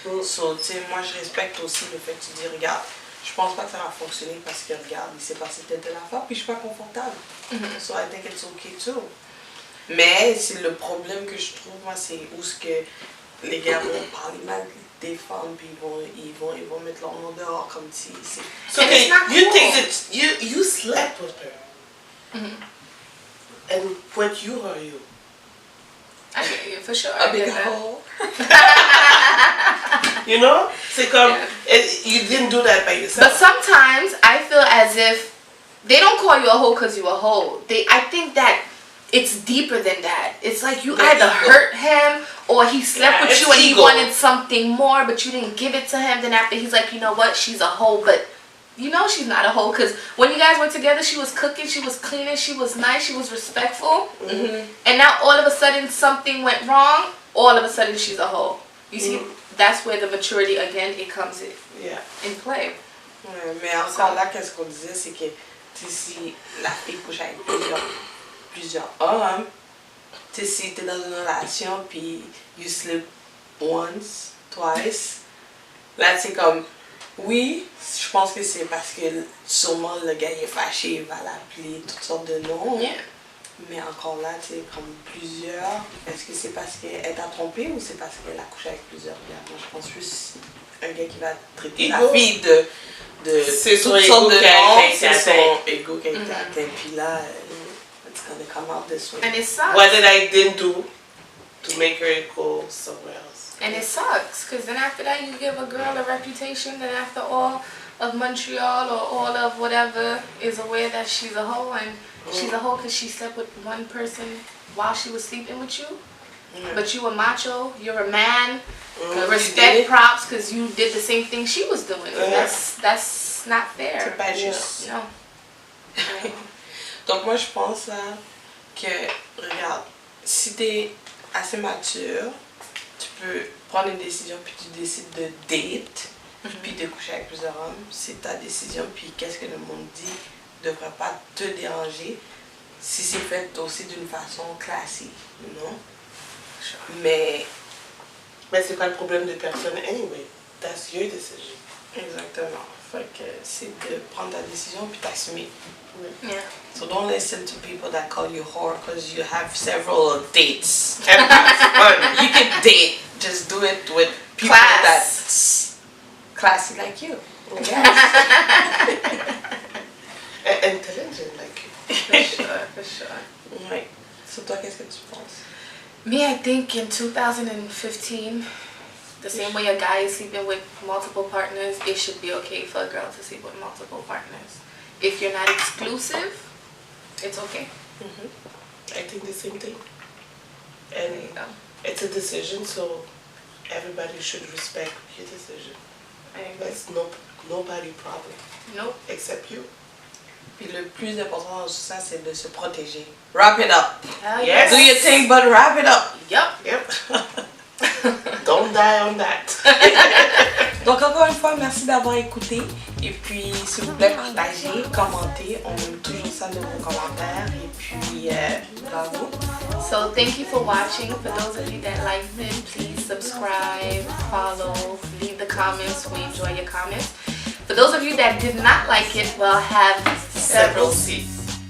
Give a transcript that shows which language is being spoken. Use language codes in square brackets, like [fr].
[fr] So, tu sais, moi je respecte aussi le fait que tu dis, regarde, je pense pas que ça va fonctionner parce que regarde, il s'est passé telle affaire puis je suis pas confortable. So I think it's okay too. Mais c'est le problème que je trouve, moi, c'est où ce que les gars vont parler mal des femmes, puis ils vont mettre leur nom dehors comme si c'est... [en] So okay, you think that you slept with her. And what you are you? I get you, for sure. A big hole. You know? C'est comme, you didn't do that by yourself. But sometimes I feel as if they don't call you a hoe because you're a hoe. I think that it's deeper than that. It's like you either hurt him or he slept with you and he wanted something more, but you didn't give it to him. Then after he's like, you know what? She's a hoe, but you know she's not a hoe because when you guys were together, she was cooking, she was cleaning, she was nice, she was respectful. And now all of a sudden something went wrong. All of a sudden she's a hoe. You see, that's where the maturity again it comes in play. [fr] Ouais, mais encore là, qu'est-ce qu'on disait, c'est que si la fille couche avec plusieurs hommes, si t'es dans une relation puis you slip once, twice, là c'est comme, oui, je pense que c'est parce que sûrement le gars est fâché, il va l'appeler toutes sortes de noms. Mais encore là, tu sais, comme plusieurs, est-ce que c'est parce qu'elle t'a trompé ou c'est parce qu'elle a couché avec plusieurs gars? Moi, je pense plus un gars qui va traiter la fille de c'est son toutes sortes de noms, c'est son ego qui a été atteint. [en] Puis là, it's gonna come out this way. And it sucks. What did I didn't do to make her go somewhere else? And it sucks, because then after that you give a girl a reputation that after all of Montreal or all of whatever is aware that she's a hoe and she's a hoe because she slept with one person while she was sleeping with you. But you a macho, you're a man, respect props because you did the same thing she was doing. That's not fair. [fr] C'est pas juste. [en] No. [fr] Donc moi je pense là que, regarde, si t'es assez mature, tu peux prendre une décision puis tu décides de date, puis de coucher avec plusieurs hommes. C'est ta décision, puis qu'est-ce que le monde dit ne devrait pas te déranger si c'est fait aussi d'une façon classique, non? Mais c'est pas le problème de personne anyway. [en] That's your decision. [fr] Exactement. Fait que c'est de prendre ta décision puis t'assumer. [en] Yeah. So don't listen to people that call you whore because you have several dates. And have fun. You can date. Just do it with people that's classy like you. Intelligent like you. For sure. [fr] Ouais. So toi, qu'est-ce que tu penses? [en] Me, I think in 2015, the same way a guy is sleeping with multiple partners, it should be okay for a girl to sleep with multiple partners. If you're not exclusive, it's okay. I think the same thing. And it's a decision, so everybody should respect your decision. That's nobody's problem. Nope. Except you. [fr] Puis le plus important dans tout ça, c'est de se protéger. [en] Wrap it up. Yes. Do your thing, but wrap it up. Yep. Don't die on that. [fr] Donc encore une fois, merci d'avoir écouté. Et puis, s'il vous plaît, partagez, commentez. On aime toujours ça de vos commentaires. Et puis, bravo. [en] So thank you for watching. For those of you that liked it, please subscribe, follow, leave the comments. We enjoy your comments. For those of you that did not like it, well, have several seats.